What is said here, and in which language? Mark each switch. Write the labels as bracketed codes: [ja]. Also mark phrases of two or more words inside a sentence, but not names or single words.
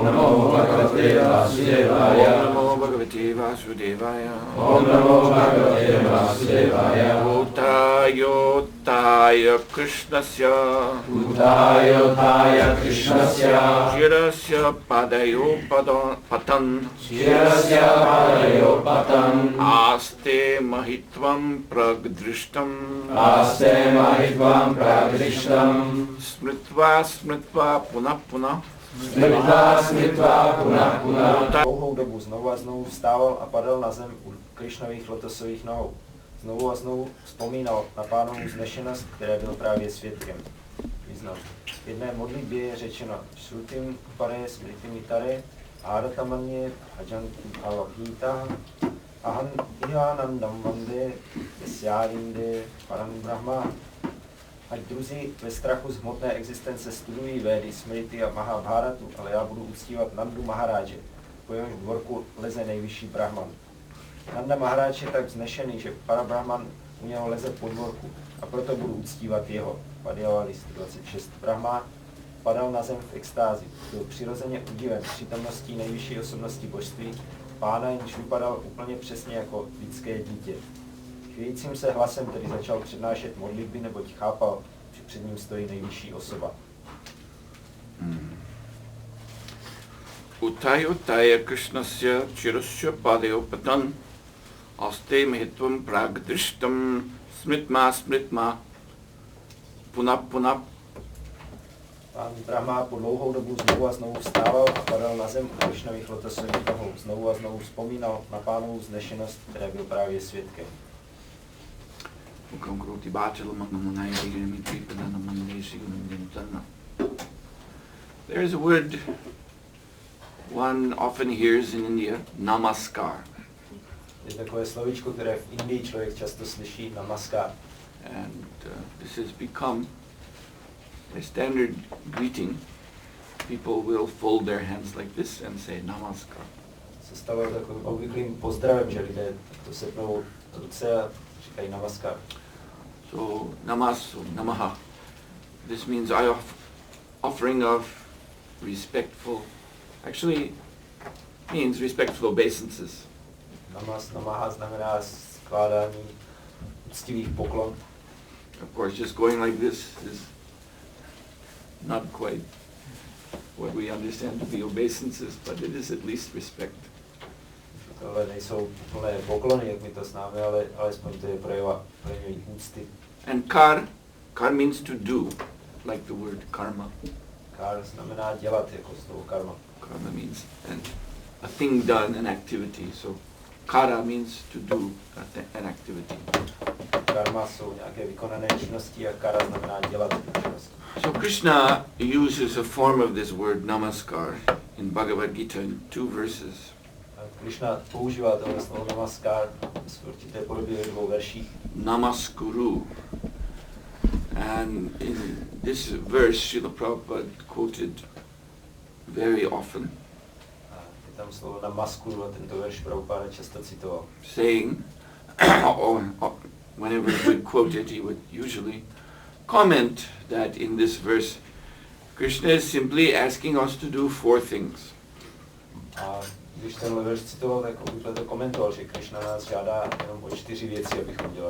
[sa] नमो भगवते वासुदेवाय, ॐ नमो भगवते वासुदेवाय, ॐ नमो भगवते वासुदेवाय, उत्थायोत्थाय कृष्णस्य, उत्थायोत्थाय कृष्णस्य, चिरस्य पादयोः पतन्, चिरस्य पादयोः पतन्, आस्ते महित्वं प्राग्दृष्टं, आस्ते महित्वं प्राग्दृष्टं, स्मृत्वा पुनः पुनः, [cs] Dlouhou dobu znovu a znovu vstával a padal na zem u Krišnových lotosových nohou. Znovu a znovu vzpomínal na pánovu vznešenost, které byl právě svědkem. Význam. V jedné modlitbě je řečeno [sa] श्रुतिम् अपरे स्मृतिम् इतरे भारतम् अन्ये भजन्तु भवभीताः अहम् इह नन्दं वन्दे यस्यालिन्दे परं ब्रह्म. [cs] Ať druzí ve strachu z hmotné existence studují Védy, Smriti a Mahabharatu, ale já budu uctívat Nandu Maharáže, po jehož dvorku leze nejvyšší Brahman. Nanda Maharáž je tak vznešený, že Parabrahman u něho leze po dvorku a proto budu uctívat jeho. Padjava-list 26. Brahma padal na zem v extázi. Byl přirozeně udiven přítomností nejvyšší osobnosti božství, pána, jenž vypadal úplně přesně jako lidské dítě. Chvějícím se hlasem tedy začal přednášet modlitby, neboť chápal, že před ním stojí nejvyšší osoba. [sa] उत्थायोत्थाय कृष्णस्य चिरस्य पादयोः पतन्, आस्ते महित्वं प्राग्दृष्टं, स्मृत्वा पुनः पुनः. [cs] Pán Brahma po dlouhou dobu znovu a znovu vstával a padal na zem u Krišnových lotosových nohou. Znovu a znovu vzpomínal na pánovu vznešenost, které byl právě svědkem. [en] There is a word one often hears in India, namaskar. [cs] Je takové slovíčko, které v Indii člověk často slyší, namaskar. [en] And this has become a standard greeting. People will fold their hands like this and say namaskar. [cs] Se stalo takovým obvyklým pozdravem, že lidé to sepnou ruce a říkají namaskar. [en] So namaha. This means offering of respectful, actually means respectful obeisances. [cs] Namaha znamená skládání úctivých poklon. [en] Of course, just going like this is not quite what we understand to be obeisances, but it is at least respect. [cs] Tohle nejsou plné poklony, jak my to známe, ale alespoň to je projevení úcty. [en] And kar means to do, like the word karma. [cs] Kar znamená dělat, jako slovo karma. [en] Karma means a thing done, an activity. So kara means to do an activity. [cs] Karma jsou nějaké vykonané činnosti a kara znamená dělat činnosti. [en] So Krishna uses a form of this word namaskar in Bhagavad Gita in 2 verses. [cs] Krishna používá tohle slovo namaskar v určité podobě ve 2 verších. [en] Namaskuru. And in this verse, Srila Prabhupada quoted very often. [cs] Je tam slovo namaskuru a tento verš Prabhupada často citoval. [en] Saying, or whenever he would quote it, he would usually comment that in this verse, Krishna is simply asking us to do 4 things. [cs] A když tenhle verš citoval, tak obvykle to komentoval, že Krishna nás žádá jenom o 4 věci, abychom dělali.